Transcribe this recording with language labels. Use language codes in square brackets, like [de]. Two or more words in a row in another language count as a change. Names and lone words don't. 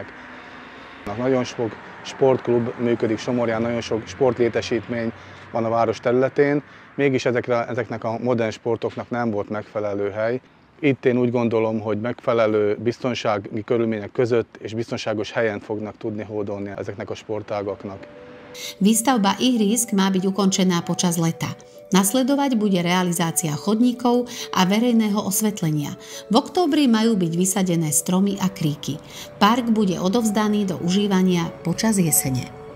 [hu] Nagyon sok sportklub működik Somorján, nagyon sok sportlétesítmény van a város területén, mégis ezeknek a modern sportoknak nem volt megfelelő hely. Itt én úgy gondolom, hogy megfelelő biztonsági körülmények között és biztonságos helyen fognak tudni hódolni ezeknek a sportágaknak. [sk] Výstavba ihrísk má byť ukončená počas leta. Nasledovať bude realizácia chodníkov a verejného osvetlenia. V októbri majú byť vysadené stromy a kríky. Park bude odovzdaný do užívania počas jesene.